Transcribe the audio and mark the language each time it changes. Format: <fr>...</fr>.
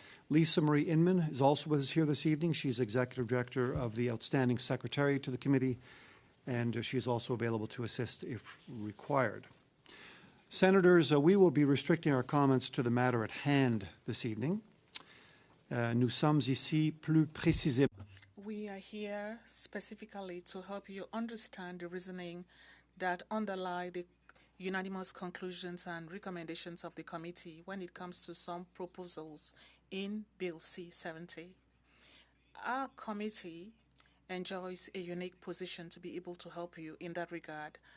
<en>Lisa Marie Inman is also with us here this evening. She's Executive Director of the Outstanding Secretary to the Committee, and she is also available to assist if required. Senators, we will be restricting our comments to the matter at hand this evening.</en> <fr>Nous sommes ici plus précisément.</fr> <en>We are here specifically to help you understand the reasoning that underlie the unanimous conclusions and recommendations of the committee when it comes to some proposals in Bill C-70. Our committee enjoys a unique position to be able to help you in that regard.</en>